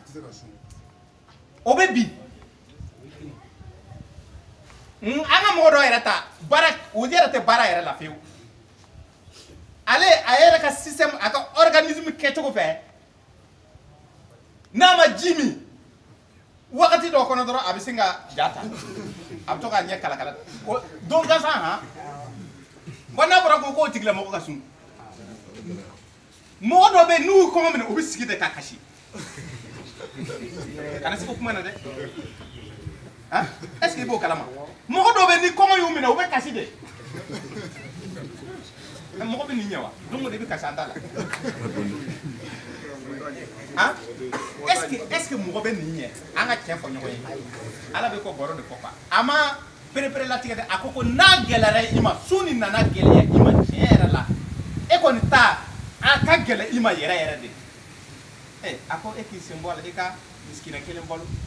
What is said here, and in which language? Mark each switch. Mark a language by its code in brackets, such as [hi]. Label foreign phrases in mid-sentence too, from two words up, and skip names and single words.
[bm] o bɛ bin an ka mɔgɔ dɔw yɛrɛ ta baara o yɛrɛ tɛ baara yɛrɛ la fiyewu ale a yɛrɛ ka système a ka organisme kɛcogo fɛ n'a ma ji min wagati dɔ kɔnɔ dɔrɔn a bɛ sin ka ja ta a bɛ to k'a ɲɛ kalakala don gansan han bon n'a fɔra ko k'o tigilamɔgɔ ka sun mɔgɔ dɔ bɛ yen n'u kɔngɔ minɛ u bɛ sigi de k'a kasi kana se ko kuma na dɛ han [fr] est-ce que [bm] i b'o kalama mɔgɔ dɔ bɛ yen ni kɔngɔ y'u minɛ u bɛ kasi de mɔgɔ bɛ nin ɲɛ wa don o don i bɛ kasi an t'a la han [fr] est-ce que [bm] mɔgɔ bɛ nin ɲɛ an ka tiɲɛ fɔ ɲɔgɔn ye ala bɛ ko baro de fɔ quoi a ma perepere latigɛ dɛ a ko n'a gɛlɛyara i ma su ni nana gɛlɛya i ma tiɲɛ yɛrɛ la e kɔni ta a ka gɛlɛ i ma yɛrɛ yɛrɛ de a ko e k'i sen bɔ a la i ka misikina kelen balo